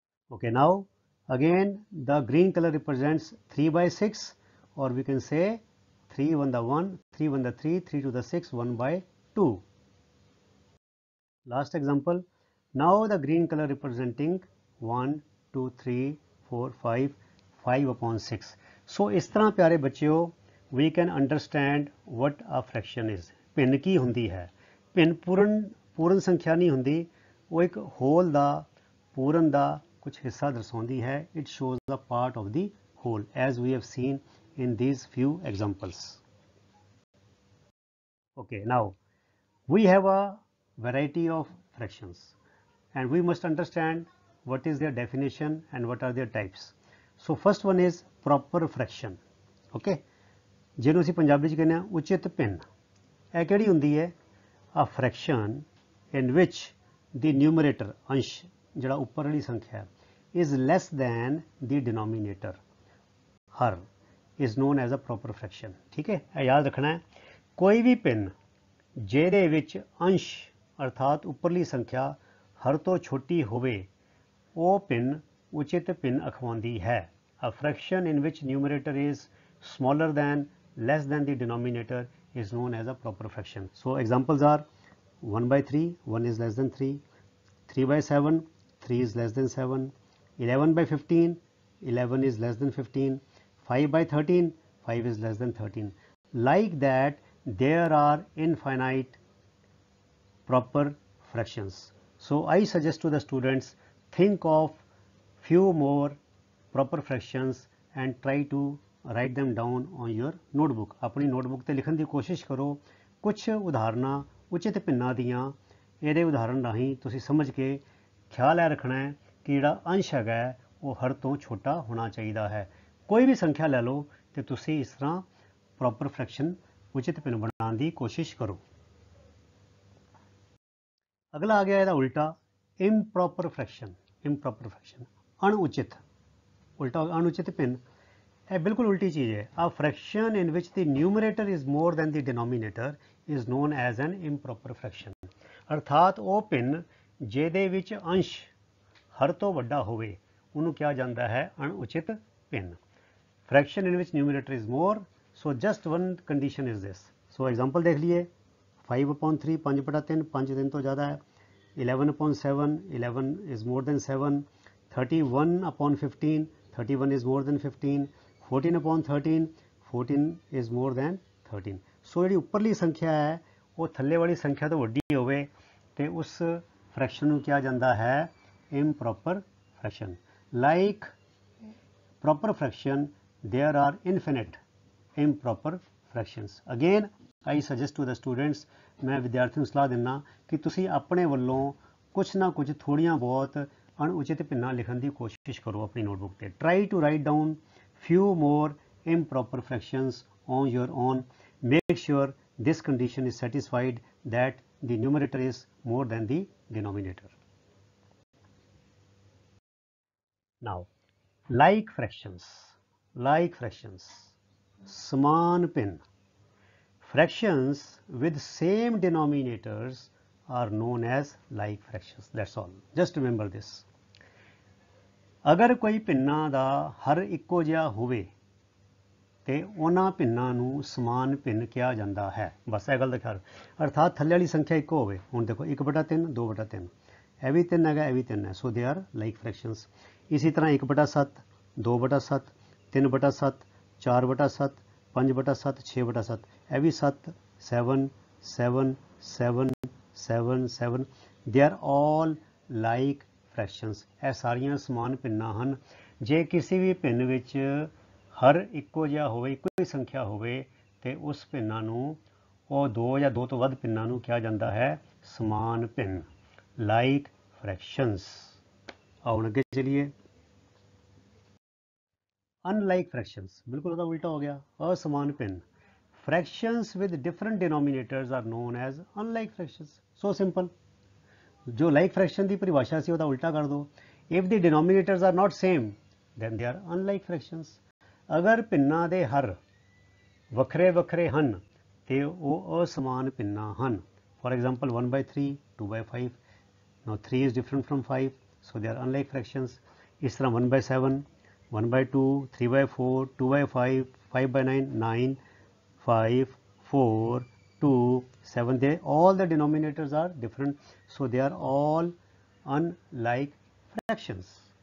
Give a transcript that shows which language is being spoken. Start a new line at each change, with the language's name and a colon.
English: Okay, now again the green color represents 3/6, or we can say 3 1 the 1, 3 1 the 3, 3 2 the 6, 1/2. Last example, now the green color representing 1 2 3 4 5 5/6।
Hindi: सो इस तरह प्यारे बच्चों
English: we can understand what a fraction is।
Punjabi: ਭਿੰਨ ਕੀ ਹੁੰਦੀ ਹੈ? ਭਿੰਨ ਪੂਰਨ ਸੰਖਿਆ ਨਹੀਂ ਹੁੰਦੀ, ਉਹ ਇੱਕ ਹੋਲ ਦਾ ਪੂਰਨ ਦਾ ਕੁਝ ਹਿੱਸਾ ਦਰਸਾਉਂਦੀ ਹੈ।
English: It shows the part of the whole as we have seen in these few examples। Okay, now we have a variety of fractions and we must understand what is their definition and what are their types। So first one is proper fraction।
Punjabi: Okay, ਜਿਹਨੂੰ ਅਸੀਂ ਪੰਜਾਬੀ 'ਚ ਕਹਿੰਦੇ ਹਾਂ ਉਚਿਤ ਭਿੰਨ। ਇਹ ਕਿਹੜੀ ਹੁੰਦੀ ਹੈ?
English: A fraction in which the numerator
Punjabi: ਅੰਸ਼ ਜਿਹੜਾ ਉੱਪਰਲੀ ਸੰਖਿਆ
English: is less than the denominator ਹਰ is known as a proper fraction।
Punjabi: ਠੀਕ ਹੈ, ਇਹ ਯਾਦ ਰੱਖਣਾ ਹੈ। ਕੋਈ ਵੀ ਭਿੰਨ ਜਿਹਦੇ ਵਿੱਚ ਅੰਸ਼ ਅਰਥਾਤ ਉੱਪਰਲੀ ਸੰਖਿਆ ਹਰ ਤੋਂ ਛੋਟੀ ਹੋਵੇ ਉਹ ਭਿੰਨ ਉਚਿਤ ਭਿੰਨ ਅਖਵਾਉਂਦੀ ਹੈ।
English: A fraction in which numerator is smaller than less than the denominator is known as a proper fraction। So examples are 1/3, 1 is less than 3, 3/7, 3 is less than 7, 11/15, 11 is less than 15, 5/13, 5 is less than 13। Like that there are infinite proper fractions। So I suggest to the students, think of few more proper fractions and try to write them down on your notebook।
Punjabi: ਆਪਣੀ notebook ਤੇ ਲਿਖਣ ਦੀ ਕੋਸ਼ਿਸ਼ ਕਰੋ ਕੁਝ ਉਦਾਹਰਨਾਂ ਉਚਿਤ ਭਿੰਨਾਂ ਦੀਆਂ। ਇਹਦੇ ਉਦਾਹਰਣ ਰਾਹੀਂ ਤੁਸੀਂ ਸਮਝ ਕੇ ਖਿਆਲ ਇਹ ਰੱਖਣਾ ਹੈ ਕਿ ਜਿਹੜਾ ਅੰਸ਼ ਹੈਗਾ ਉਹ ਹਰ ਤੋਂ ਛੋਟਾ ਹੋਣਾ ਚਾਹੀਦਾ ਹੈ। ਕੋਈ ਵੀ ਸੰਖਿਆ ਲੈ ਲਓ ਤੇ ਤੁਸੀਂ ਇਸ ਤਰ੍ਹਾਂ ਪ੍ਰੋਪਰ ਫ੍ਰੈਕਸ਼ਨ ਉਚਿਤ ਭਿੰਨ ਬਣਾਉਣ ਦੀ ਕੋਸ਼ਿਸ਼ ਕਰੋ। ਅਗਲਾ ਆ ਗਿਆ ਇਹਦਾ ਉਲਟਾ ਇੰਪ੍ਰੋਪਰ ਫ੍ਰੈਕਸ਼ਨ। ਇੰਪ੍ਰੋਪਰ ਫ੍ਰੈਕਸ਼ਨ ਅਣਉਚਿਤ, ਉਲਟਾ ਅਣਉਚਿਤ ਭਿੰਨ। ਇਹ ਬਿਲਕੁਲ ਉਲਟੀ ਚੀਜ਼ ਹੈ।
English: A fraction in which the numerator is more than the denominator is known as an improper fraction।
Punjabi: ਅਰਥਾਤ ਉਹ ਭਿੰਨ ਜਿਹਦੇ ਵਿੱਚ ਅੰਸ਼ ਹਰ ਤੋਂ ਵੱਡਾ ਹੋਵੇ ਉਹਨੂੰ ਕਿਹਾ ਜਾਂਦਾ ਹੈ ਅਣਉਚਿਤ ਭਿੰਨ।
English: Fraction in which numerator is more, so just one condition is this। So example
Punjabi: ਦੇਖ ਲਈਏ 5/3 5/3 5 3 ਤੋਂ ਜ਼ਿਆਦਾ ਹੈ।
English: 11/7 11 is more than 7, 31/15 31 is more than 15, 14/13 14 is more than 13।
Punjabi: ਸੋ ਜਿਹੜੀ ਉੱਪਰਲੀ ਸੰਖਿਆ ਹੈ ਉਹ ਥੱਲੇ ਵਾਲੀ ਸੰਖਿਆ ਤੋਂ ਵੱਡੀ ਹੋਵੇ ਤੇ ਉਸ ਫ੍ਰੈਕਸ਼ਨ ਨੂੰ ਕਿਹਾ ਜਾਂਦਾ ਹੈ ਇੰਪ੍ਰੋਪਰ fraction.
English: Like proper fraction there are infinite improper fractions। again I suggest to the students,
Punjabi: ਮੈਂ ਵਿਦਿਆਰਥੀ ਨੂੰ ਸਲਾਹ ਦਿੰਦਾ ਕਿ ਤੁਸੀਂ ਆਪਣੇ ਵੱਲੋਂ ਕੁਛ ਨਾ ਕੁਛ ਥੋੜ੍ਹੀਆਂ ਬਹੁਤ ਅਣਉਚਿਤ ਭਿੰਨਾਂ ਲਿਖਣ ਦੀ ਕੋਸ਼ਿਸ਼ ਕਰੋ ਆਪਣੀ ਨੋਟਬੁੱਕ ਤੇ।
English: try to write down few more improper fractions on your own। make sure this condition is satisfied that the numerator is more than the denominator। now like fractions, like fractions समान भिन्न। fractions with same denominators are known as like fractions। that's all, just remember this।
Punjabi: ਅਗਰ ਕੋਈ ਭਿੰਨਾਂ ਦਾ ਹਰ ਇੱਕੋ ਜਿਹਾ ਹੋਵੇ ਤੇ ਉਹਨਾਂ ਭਿੰਨਾਂ ਨੂੰ ਸਮਾਨ ਭਿੰਨ ਕਿਹਾ ਜਾਂਦਾ ਹੈ। ਬਸ ਇਹ ਗੱਲ ਦਾ ਖਿਆਲ। ਅਰਥਾਤ ਥੱਲੇ ਵਾਲੀ ਸੰਖਿਆ ਇੱਕੋ ਹੋਵੇ। ਹੁਣ ਦੇਖੋ 1/3 2/3 ਇਹ ਵੀ 3 ਹੈਗਾ ਇਹ ਵੀ 3 ਹੈ।
English: So they are like fractions.
Punjabi: ਇਸੇ ਤਰ੍ਹਾਂ
English: 1/7 2/7 3/7 4/7 5/7 6/7
Punjabi: ਇਹ ਵੀ
English: 7 7 7 7 7 7 they are all like fractions.
Punjabi: ਇਹ ਸਾਰੀਆਂ ਸਮਾਨ ਭਿੰਨਾਂ ਹਨ। ਜੇ ਕਿਸੇ ਵੀ ਭਿੰਨ ਵਿੱਚ ਹਰ ਇੱਕੋ ਜਿਹਾ ਹੋਵੇ ਇੱਕੋ ਹੀ ਸੰਖਿਆ ਹੋਵੇ ਤੇ ਉਸ ਭਿੰਨਾਂ ਨੂੰ ਉਹ ਦੋ ਜਾਂ ਦੋ ਤੋਂ ਵੱਧ ਭਿੰਨਾਂ ਨੂੰ ਕਿਹਾ ਜਾਂਦਾ ਹੈ ਸਮਾਨ ਭਿੰਨ ਲਾਈਕ ਫ੍ਰੈਕਸ਼ਨਸ। ਆਓ ਅੱਗੇ ਚਲੀਏ।
Hindi: अनलाइक fractions बिल्कुल उसका उल्टा हो गया असमान भिन्न।
English: fractions with different denominators are known as unlike fractions। so simple।
Hindi: जो like fraction की परिभाषा से उसका उल्टा कर दो।
English: if the denominators are not same then they are unlike fractions।
Punjabi: अगर भिन्नां दे हर ਵੱਖਰੇ ਵੱਖਰੇ ਹਨ ਤੇ ਉਹ ਅਸਮਾਨ ਭਿੰਨਾਂ ਹਨ।
English: for example 1/3 2/5। now 3 is different from 5 so they are unlike fractions।
Hindi: इस तरह
English: 1/7 1/2 3/4 2/5 5/9 9 5 4 2 7 they all the denominators are different so they are all unlike fractions।